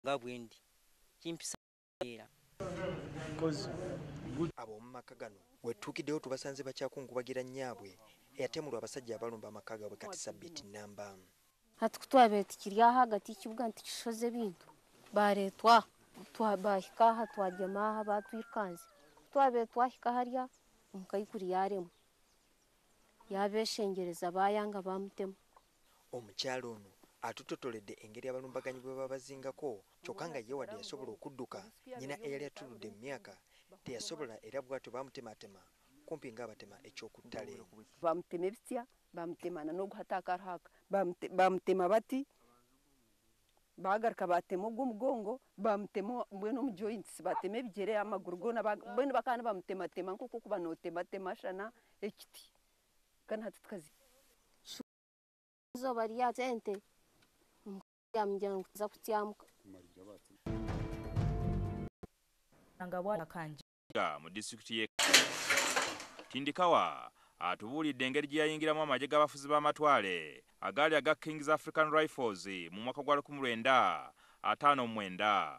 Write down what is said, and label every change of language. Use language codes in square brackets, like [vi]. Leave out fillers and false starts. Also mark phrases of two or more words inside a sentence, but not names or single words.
[lg] nga bwendi kimpisa era abo mu maka gano wetuukiddewo tubasanze bakyakungubagira nnyabwe eyatemulwa abasajja abalumba amaka gaabwe kati Sabbiiti Nnamba. [nyn] hati kutwabe tikiri aha hagati y'ikibuga ntikishoze ebintu baretwa bahika aha twagema aha batwikanze twabe twahika harya omukayikuri yaremu yabeshengereza bayanga bamutemu. [lg] Omukyalo ono atutotoledde engeri abalumbaganyi bwe babazingako kyokka nga ye wadde yasobola okudduka nnyina eyali atuludde mu myaka teyasobola era bw'atyo bamutematema kumpi ng'abatema ekyokuttale. [nyn] Bamutema ebisya bamutemana n'oguhatakaraaka bamutema bati bagaruka batema ogw'omugongo bamutema mbwenu omu joints batema ebigyere amaguru gona mbwenu bakana bamutematema nk'oku kuba nootematema shana ekiti kandi hati tukazi izoba ryatse ente yamujyana kuza kutyamuka [lg] mu disitulikiti ye Tindikawa atubuulidde engeri gye yayingiramu amagye g'abafuzi b'amatwale agaali aga Kings African Rifles mu mwaka gwa 1959.